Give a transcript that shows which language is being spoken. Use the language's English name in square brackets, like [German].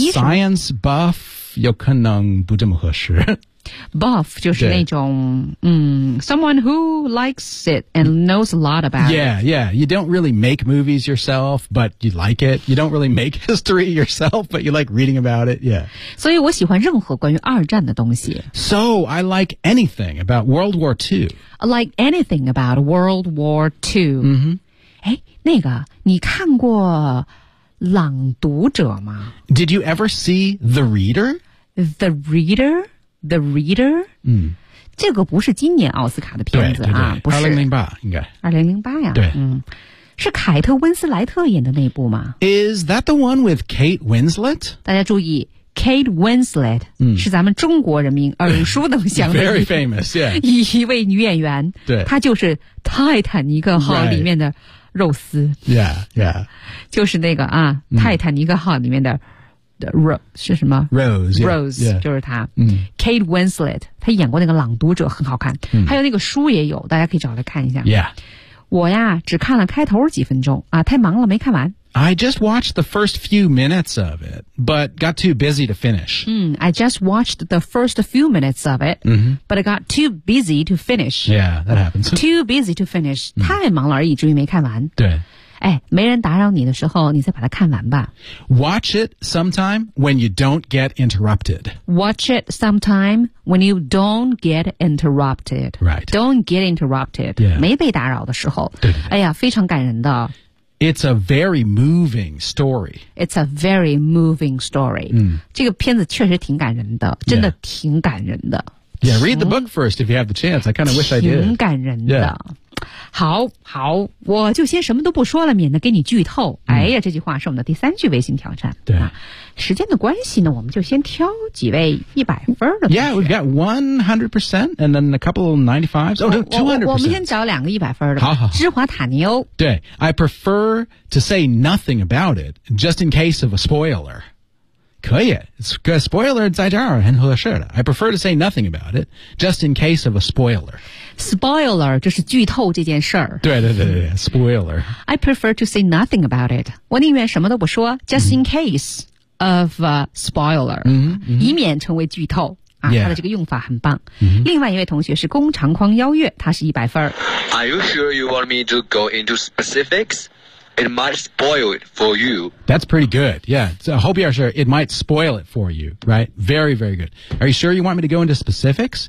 [English] Science buff, [Chinese] 有可能不这么合适。 [English] Buff [Chinese] 就是那种 [English] someone who likes it and knows a lot about yeah, it. Yeah, yeah. You don't really make movies yourself, but you like it. You don't really make history yourself, but you like reading about it. Yeah. [Chinese] 所以我喜欢任何关于二战的东西。 [English] So I like anything about World War II. I like anything about World War II. 嗯哼。 [Chinese] 哎，那个，你看过《朗读者》吗 [English] ？Did you ever see The Reader? The Reader? The Reader?、嗯、 [Chinese] 这个不是今年奥斯卡的片子啊不是。 2008应该。 2008呀对、嗯。是凯特温斯莱特演的那部吗 [English] ?Is that the one with Kate Winslet? [Chinese] 大家注意 ,Kate Winslet、嗯、是咱们中国人民耳熟能详的。 [English] Very famous, yeah. [Chinese] 一位女演员。对。她就是泰坦尼克号里面的肉丝。 [English] Right. Yeah, yeah. [Chinese] 就是那个啊、嗯、泰坦尼克号里面的是什么 [English] Rose yeah, Rose yeah, [Chinese] 就是他、嗯、 Kate Winslet 他演过那个朗读者很好看、嗯、还有那个书也有大家可以找来看一下、 [English] yeah. [Chinese] 我呀只看了开头几分钟啊，太忙了没看完 [English] I just watched the first few minutes of it, but got too busy to finish. Yeah, that happens. Too busy to finish. [Chinese] 太忙了而已，至于没看完。对。哎，没人打扰你的时候，你再把它看完吧。 [English] Watch it sometime when you don't get interrupted. Watch it sometime when you don't get interrupted. Right. Don't get interrupted. Yeah. [Chinese] 没被打扰的时候。对。哎呀，非常感人的。 [English] It's a very moving story. It's a very moving story. [Chinese] 这个片子确实挺感人的，真的挺感人的。 [English] Yeah, read the book first if you have the chance. I kind of wish I did. [Chinese] 挺感人的。 [English] Yeah. [Chinese] 好好，我就先什么都不说了，免得给你剧透。哎呀，这句话是我们的第三句微信挑战。对、啊，时间的关系呢，我们就先挑几位100分的。 [English] Yeah, we've got 100% and then a couple 95s. Oh, no, 200%. [Chinese] 我们先找两个100分的。好好，芝华塔尼欧。 [English] 对 ，I prefer to say nothing about it just in case of a spoiler. [Chinese] 可以 ，spoiler 在这儿很合适的。 [English] I prefer to say nothing about it just in case of a spoiler. [Chinese] Spoiler 就是剧透这件事儿。对 ，spoiler。 I prefer to say nothing about it。我宁愿什么都不说，just in case of a spoiler，以免成为剧透啊。 [English] Yeah. [Chinese] 它的这个用法很棒。另外一位同学是工长匡邀月，他是100分。 [English] Are you sure you want me to go into specifics? It might spoil it for you. That's pretty good. Yeah, hope you are sure. It might spoil it for you, right? Very, very good. Are you sure you want me to go into specifics?